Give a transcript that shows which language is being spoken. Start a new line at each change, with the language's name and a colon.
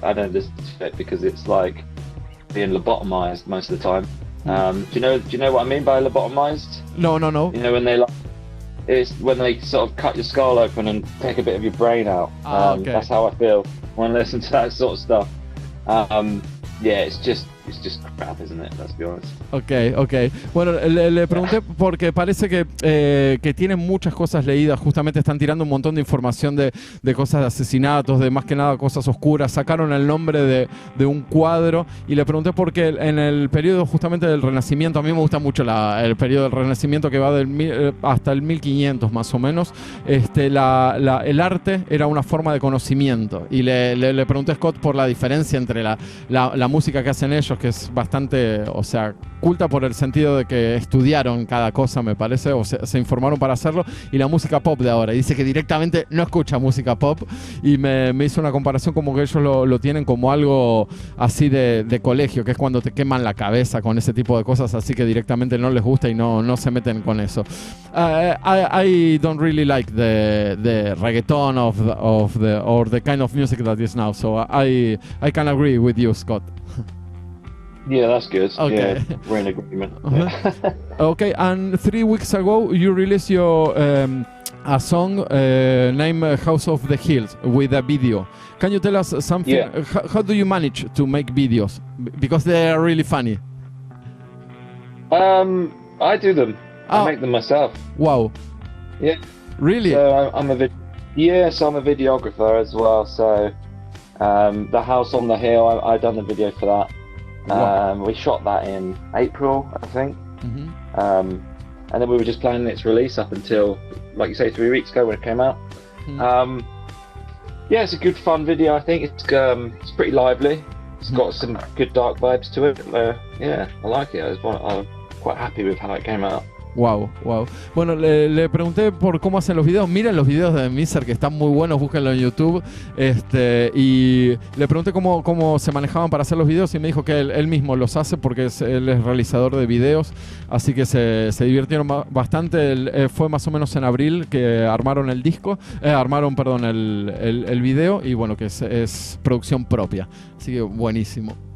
English: I don't listen to it because it's like being lobotomized most of the time. Do you know what I mean by lobotomized? No. You know, it's when they sort of cut your skull open and take a bit of your brain out. Okay. That's how I feel when I listen to that sort of stuff. It's just crap, isn't it? Let's be honest. Okay.
Spanish: Bueno, le pregunté porque parece que tienen muchas cosas leídas. Justamente están tirando un montón de información de cosas de asesinatos, de más que nada cosas oscuras. Sacaron el nombre de un cuadro y le pregunté porque en el periodo justamente del Renacimiento, a mí me gusta mucho el periodo del Renacimiento que va hasta el 1500 más o menos. El arte era una forma de conocimiento y le pregunté a Scott por la diferencia entre la música que hacen ellos, que es bastante, o sea, culta por el sentido de que estudiaron cada cosa, me parece, o se informaron para hacerlo, y la música pop de ahora. Y dice que directamente no escucha música pop y me hizo una comparación como que ellos lo tienen como algo así de colegio, que es cuando te queman la cabeza con ese tipo de cosas, así que directamente no les gusta y no se meten con eso.
English: I don't really like the reggaeton or the kind of music that is now, so I can agree with you, Scott. Yeah, that's good. Okay. Yeah, we're in agreement. Okay, and 3 weeks ago you released your a song named House of the Hills with a video. Can you tell us something? Yeah. How do you manage to make videos? Because they are really funny. I do them. I make them myself. Wow. Yeah. Really? So I'm a videographer as well. So the house on the hill, I done the video for that. Wow. We shot that in April, I think. Mm-hmm. And then we were just planning its release up until, like you say, 3 weeks ago when it came out. Mm-hmm. Yeah, it's a good fun video. I think it's pretty lively. It's got some good dark vibes to it. Yeah, I like it. I'm quite happy with how it came out. Wow, wow.
Spanish: Bueno, le pregunté por cómo hacen los videos. Miren los videos de MISER que están muy buenos, búsquenlo en YouTube. Y le pregunté cómo se manejaban para hacer los videos y me dijo que él mismo los hace porque él es realizador de videos. Así que se divirtieron bastante. Fue más o menos en abril que armaron el disco, perdón, el video, y bueno, que es producción propia. Así que buenísimo.